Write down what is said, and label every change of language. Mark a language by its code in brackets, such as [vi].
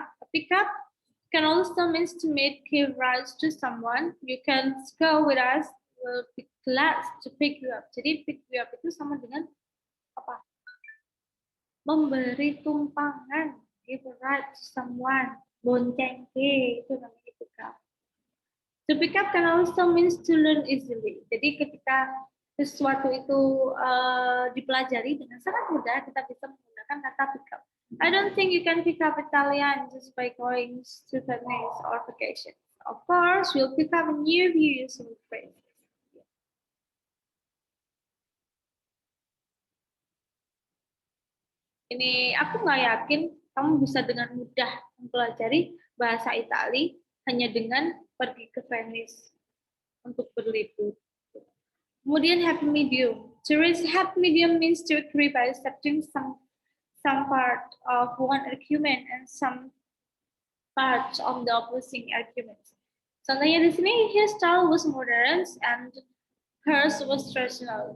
[en] Pick up can also means to meet, give rides to someone. You can go with us. We'll be glad to pick you up. [id] Jadi pick you up itu sama dengan apa? Memberi tumpangan, [en] give a ride to someone. [id] Bonceng itu namanya [en] pick up. To pick up can also means to learn easily. [id] Jadi ketika sesuatu itu dipelajari dengan sangat mudah, kita bisa menggunakan kata pick up. [en] I don't think you can pick up Italian just by going to Venice or vacation. Of course, we'll pick up a new useful phrase. [id] Ini aku nggak yakin kamu bisa dengan mudah mempelajari bahasa Italia hanya dengan pergi ke Venice untuk berlibur. Kemudian happy medium. [en] To reach happy medium means to agree by accepting some part of one argument and some part of the opposing argument. [id] Contohnya di sini, [en] his style was modern and hers was traditional.